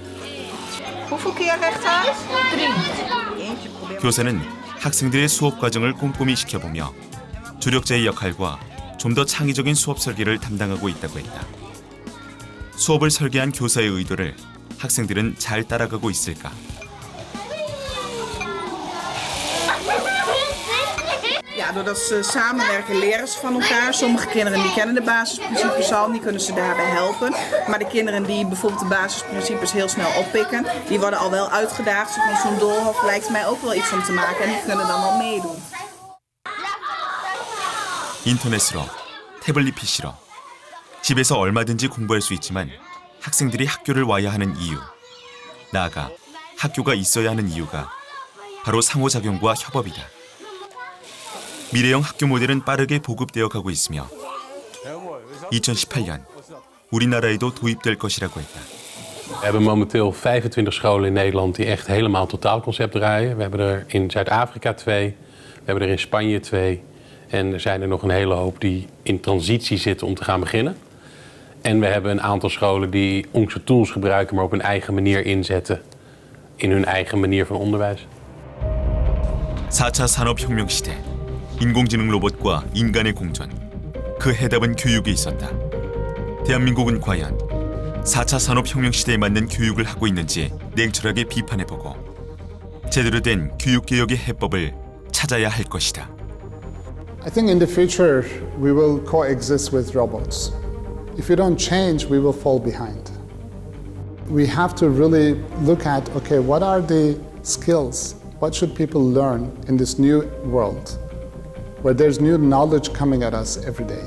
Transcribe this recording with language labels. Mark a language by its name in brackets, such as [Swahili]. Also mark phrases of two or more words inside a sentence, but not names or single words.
[Korean] 교사는 학생들의 수업 과정을 꼼꼼히 지켜보며 조력자의 역할과 좀 더 창의적인 수업 설계를 담당하고 있다고 했다. 수업을 설계한 교사의 의도를 학생들은 잘 따라가고 있을까? [Dutch] Ja, doordat ze samenwerken leren ze van elkaar. Sommige kinderen die kennen de basisprincipes al, die kunnen ze daarbij helpen. Maar de kinderen die bijvoorbeeld de basisprincipes heel snel oppikken, die worden al wel uitgedaagd. Van zo'n doolhof lijkt mij ook wel iets van te maken en die kunnen dan wel meedoen. [Korean] 인터넷으로, 태블릿 PC로 집에서 얼마든지 공부할 수 있지만 학생들이 학교를 와야 하는 이유, 나아가 학교가 있어야 하는 이유가 바로 상호작용과 협업이다. 미래형 학교 모델은 빠르게 보급되어 가고 있으며 2018년 우리나라에도 도입될 것이라고 했다. [Dutch] We hebben momenteel 25 scholen in Nederland die echt helemaal totaalconcept draaien. We hebben er in Zuid-Afrika 2, we hebben er in Spanje 2 en er zijn er nog een hele hoop die in transitie zitten om te gaan beginnen. En we hebben een aantal scholen die onze tools gebruiken, maar op hun eigen manier inzetten in hun eigen manier van onderwijs. [Korean] 4차 산업혁명 시대, 인공지능 로봇과 인간의 공존. 그 해답은 교육에 있었다. 대한민국은 과연 4차 산업혁명 시대에 맞는 교육을 하고 있는지 냉철하게 비판해보고 제대로 된 교육개혁의 해법을 찾아야 할 것이다. [English] I think in the future we will coexist with robots. If we don't change, we will fall behind. We have to really look at, okay, what are the skills? What should people learn in this new world where there's new knowledge coming at us every day?